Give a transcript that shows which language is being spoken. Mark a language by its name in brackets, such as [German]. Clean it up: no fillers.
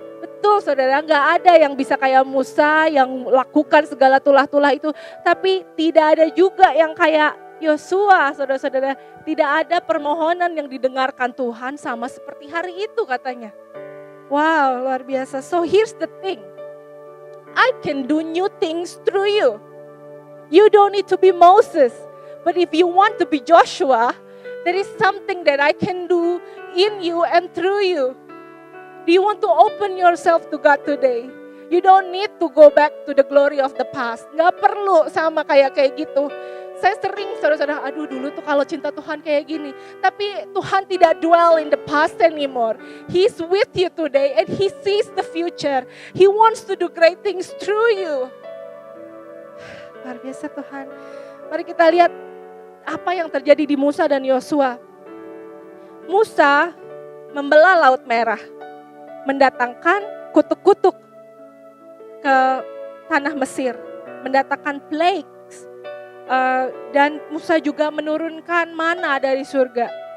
[Indonesian] Betul saudara, gak ada yang bisa kayak Musa yang lakukan segala tulah-tulah itu. Tapi tidak ada juga yang kayak Yosua, saudara-saudara. Tidak ada permohonan yang didengarkan Tuhan sama seperti hari itu katanya. [English] Wow, [Indonesian] luar biasa. [English] So here's the thing. I can do new things through you. You don't need to be Moses. But if you want to be Joshua, there is something that I can do in you and through you. Do you want to open yourself to God today? You don't need to go back to the glory of the past. [Indonesian] Gak perlu sama kayak gitu. Saya sering saudara-saudara, aduh dulu tuh kalau cinta Tuhan kayak gini. Tapi Tuhan tidak [English] dwell in the past anymore. He's with you today and He sees the future. He wants to do great things through you. [Indonesian] Luar biasa Tuhan. Mari kita lihat apa yang terjadi di Musa dan Yosua. Musa membelah Laut Merah, mendatangkan kutuk-kutuk ke tanah Mesir, mendatangkan plagues, dan Musa juga menurunkan mana dari surga.